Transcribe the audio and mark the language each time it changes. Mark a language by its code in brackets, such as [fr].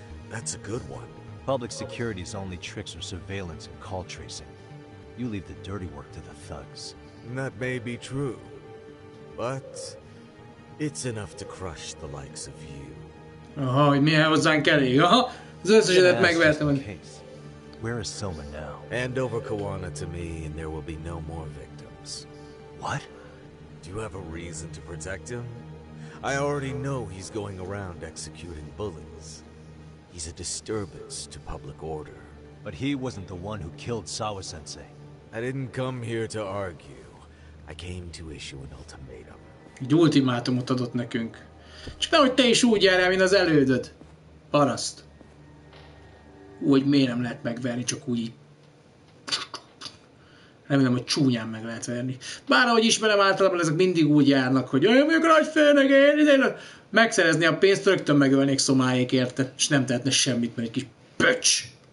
[en] That's a good one. Public security's only tricks are surveillance and call tracing. You leave the dirty work to the thugs. That may be true, but it's enough to crush the likes of you. [hu] Aha, hogy milyen hozzánk elég. Aha, az összesedet megvertem. [en] Where is Soma now? Hand over Kawana to me and there will be no more victims. What? Do you have a reason to protect him? I already know he's going around executing bullies. He's a disturbance to public order. But he wasn't the one who killed Sawa-sensei. I didn't come here to argue. I came to issue an ultimatum. [hu] Egy ultimátumot adott nekünk. Csak nehogy te is úgy járjál, mint az elődöd. Paraszt. Úgy miért nem lehet megverni, csak úgy. Remélem, hogy csúnyán meg lehet verni. Bár ahogy ismerem, általában ezek mindig úgy járnak, hogy olyan vagyok nagy főnök, én megszerezni a pénzt, rögtön megölnék Szomáék érte, és nem tehetne semmit, mert egy kis pöcs.